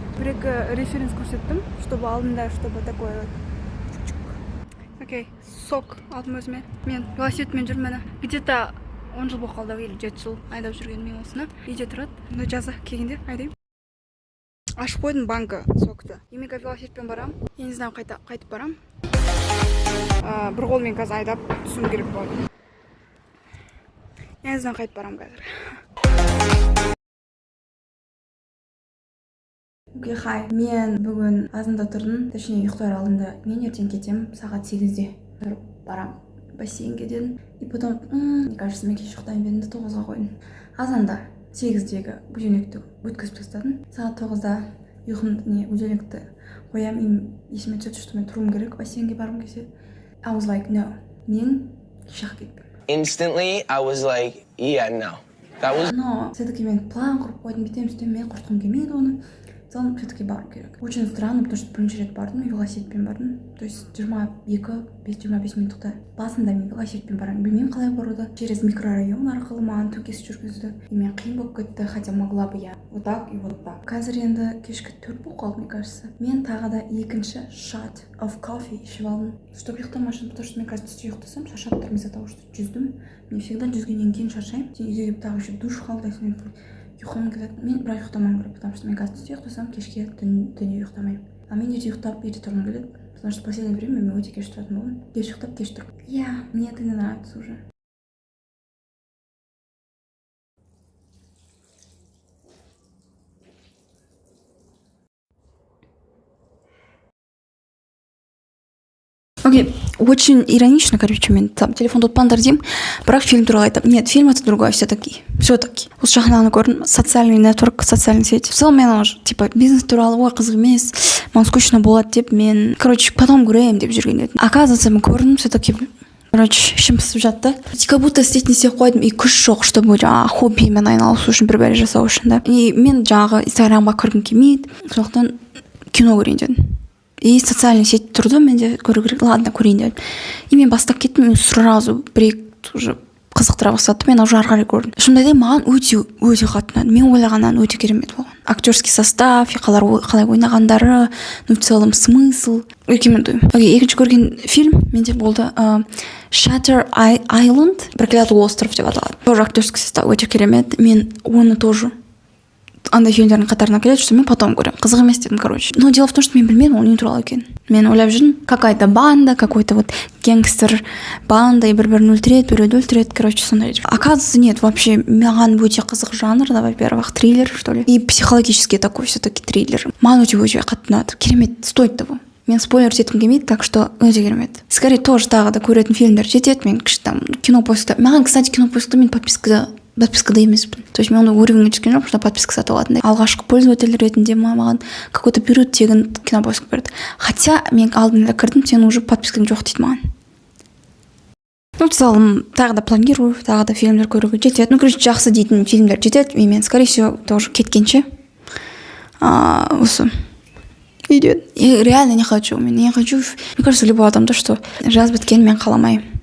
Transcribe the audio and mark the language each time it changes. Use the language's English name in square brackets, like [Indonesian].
[Kazakh] Бір-екі референс көрсеттім, [Russian] чтобы алдында, чтобы такое. [English] Окей, [Kazakh] сок алдым өзіме. Мен велосипедмен жүрмін міне. [Russian] Где-то [Kazakh] 10 жыл болып қалды, [Russian] или [Kazakh] 7 жыл айдап жүрген мен осыны. Үйде тұрады. Жазда келгенде айдаймын. Ашып қойдым банка сокты. Емега велосипедпен барам. [Russian] Я не знаю, [Kazakh] қайтып барам. Бір қолмен қазір айдап түсуім керек болды. [Russian] Я не знаю, [Kazakh] қайтып барам қазір. [English] Окей, хай. [Kazakh] Мен бүгін азанда тұрдым, [Russian] точнее [Kazakh] ұйықтар алдында. Мен ертең кетем сағат 8-де. Тұрып барам бассейнге дедім. [Russian] И потом, мне кажется, [Kazakh] мен кеш ұйықтайын бедім де 9-ға қойдым. Азанда 8-дегі будильникті өткізіп тастадым. Сағат 9-да будильникті қоям, и есіме түседі, [Russian] что [Kazakh] мен тұруым керек, бассейнге барғым келсе. [English] I was like, no, [Kazakh] мен кешақ кетпеймін. [English] Instantly, I was like, yeah, no. [Russian] Но все-таки [Kazakh] мен план құрып қойдым, бүйтемін, сөйтемін, мен құртқым келмейді оны. Соны [Russian] все-таки [Kazakh] бару керек. [Russian] Очень странно, потому что [Kazakh] бірінші рет бардым, велосипедпен бардым. [Russian] То есть [Kazakh] 22-25 минутта басында мен велосипедпен барамын. Білмеймін қалай баруды. [Russian] Через микрорайон [Kazakh] арқылы маған төкес жүргізді. И мен қиын болып кетті, [Russian] хотя могла бы я вот так [Kazakh] и вот так. Қазір енді кешкі 4 болып қалды, [Russian] мне кажется. [Kazakh] Мен тағы да екінші [English] shot of coffee [Kazakh] ішіп алдым. [Russian] Чтобы [Kazakh] ұйықтамай, [Russian] потому что [Kazakh] мен қазір түсте ұйықтасам, шаршап тұрмын [Russian] из-за того, что [Kazakh] жүздім. Мен [Russian] всегда [Kazakh] жүзгеннен кейін шаршаймын. Сен үйге келіп тағы [Russian] еще [Kazakh] душ қабылдайсың. ұйқым келеді. Мен бірақ ұйықтамауым керек, [Russian] потому что [Kazakh] мен қазір түсте ұйықтасам, кешке түнде ұйықтамаймын. А мен ерте ұйықтап, ерте тұрғым келеді. [Russian] Потому что в последнее время [Kazakh] мен өте кеш тұратын болдым. Кеш ұйықтап, кеш тұрып. [Russian] Я, мне это не нравится уже. Окей, очень иронично, короче, [Kazakh] мен там телефон ұтпаңдар деймін, бірақ фильм туралы айтамын. [Russian] Нет, фильм это другое все-таки. Все-таки. [Kazakh] Осы жағынан көрдім, социальный нетворк, социальный сеть. [Russian] В целом [Kazakh] мен уже, типа, бизнес туралы ой қызық емес, маған скучно болады деп мен, [Russian] короче, потом [Kazakh] көремін деп жүрген едім. [Russian] Оказывается, [Kazakh] мен көрдім, [Russian] все-таки, короче, [Kazakh] ішім пысып жатты. [Russian] Как будто [Kazakh] істейтін істеп қойдым, и күш жоқ, [Russian] чтобы [Kazakh] жаңағы хоббимен айналысу үшін, бір бәрі жасау үшін, да. И мен жаңағы инстаграмға кіргім келмейді, [Russian] сондықтан [Kazakh] кино көрейін дедім. И социальный сеть тұрды, мен де көру керек, [Russian] ладно, [Kazakh] көрейін дедім. И мен бастап кеттім, мен сразу бір-екі уже қызықтыра бастады, мен уже ары қарай көрдім. Шынымды айтайын, маған өте қатты ұнады. Мен ойлағаннан өте керемет болған. [Russian] Актерский состав, [Kazakh] қалай ойнағандары, [Russian] в целом смысл. Рекомендуем. [Kazakh] Окей, екінші көрген фильм менде болды Shutter Island, проклятый остров деп аталады. [Russian] Тоже актерский состав [Kazakh] өте керемет. Мен оны тоже андай фильмдердің қатарына келеді, что мен потом көремін. Қызық емес дедім, [Russian] короче. Но дело в том, что [Kazakh] мен білмедім, ол не туралы екен. Мен ойлап жүрдім, [Russian] какая-то банда, какой-то вот гангстер банда, [Kazakh] и бір-бірін өлтіреді, біреуді өлтіреді, короче, сондай. [Russian] Оказывается, нет, вообще [Kazakh] маған өте қызық жанр, да, [Russian] во-первых, триллер, что ли. И психологический такой все-таки триллер. [Kazakh] Маған өте қатты ұнады. [Russian] Керемет, стоит того. [Kazakh] Мен спойлер еткім келмейді, [Russian] так что [Kazakh] өте керемет. Скорее тоже тағы да көретін фильмдер жетеді, мен там кинопоискта. Маған, [Russian] кстати, [Kazakh] кинопоискта мен подпискада емеспін. То есть мен оны уровеньге түскен жоқ, [Russian] что подписка [Kazakh] сатып алатындай. Алғашқы пользователь ретінде маған какой-то период тегін кинопоиск берді. [Russian] Хотя [Kazakh] мен алдында кірдім, сен уже подпискаң жоқ дейді маған. [Russian] Ну, в целом, [Kazakh] тағы да планирую, тағы да фильмдер көруге жетеді. [Russian] Ну, короче, [Kazakh] жақсы дейтін фильмдер жетеді, и мен, [Russian] скорее всего, тоже [Kazakh] кеткенше осы идет. [Russian] И реально не хочу. Мне кажется, любой [Kazakh] адамда, [Russian] что [Kazakh] жаз біткен мен қаламаймын.